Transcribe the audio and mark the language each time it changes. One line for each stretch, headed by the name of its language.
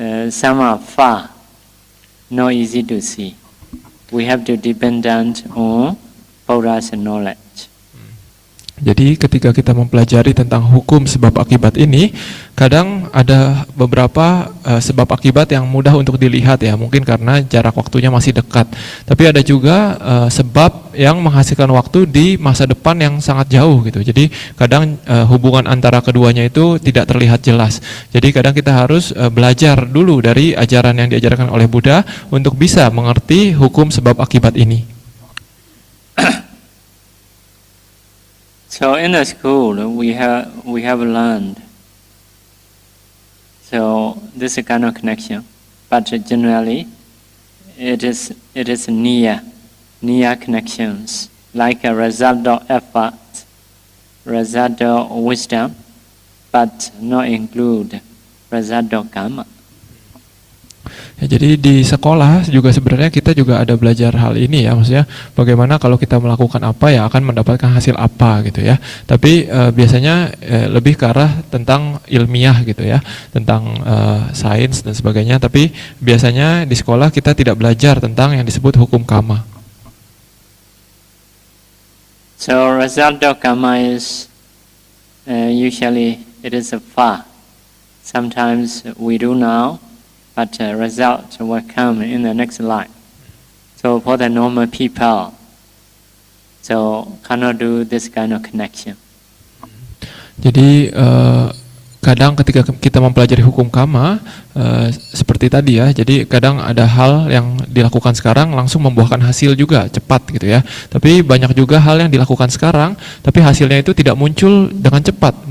English: Some are far, not easy to see. We have to dependent on Buddha's knowledge.
Indonesian: Jadi ketika kita mempelajari tentang hukum sebab akibat ini, kadang ada beberapa sebab akibat yang mudah untuk dilihat ya, mungkin karena jarak waktunya masih dekat. Tapi ada juga sebab yang menghasilkan waktu di masa depan yang sangat jauh gitu. Jadi kadang hubungan antara keduanya itu tidak terlihat jelas. Jadi kadang kita harus belajar dulu dari ajaran yang diajarkan oleh Buddha untuk bisa mengerti hukum sebab akibat ini.
English: So in the school we have learned. So this kind of connection, but generally it is near connections, like a result of effort, result of wisdom, but not include result of karma.
Indonesian: Ya, jadi di sekolah juga sebenarnya kita juga ada belajar hal ini ya, maksudnya bagaimana kalau kita melakukan apa ya akan mendapatkan hasil apa gitu ya. Tapi biasanya lebih ke arah tentang ilmiah gitu ya, tentang sains dan sebagainya. Tapi biasanya di sekolah kita tidak belajar tentang yang disebut hukum karma.
English: So result of karma is usually it is far. Sometimes we do now, but result will come in the next life. So for the normal people, so cannot do this kind of connection.
Indonesian: Jadi kadang ketika kita mempelajari hukum karma seperti tadi ya, jadi kadang ada hal yang dilakukan sekarang langsung membuahkan hasil juga cepat gitu ya. Tapi banyak juga hal yang dilakukan sekarang tapi hasilnya itu tidak muncul dengan cepat.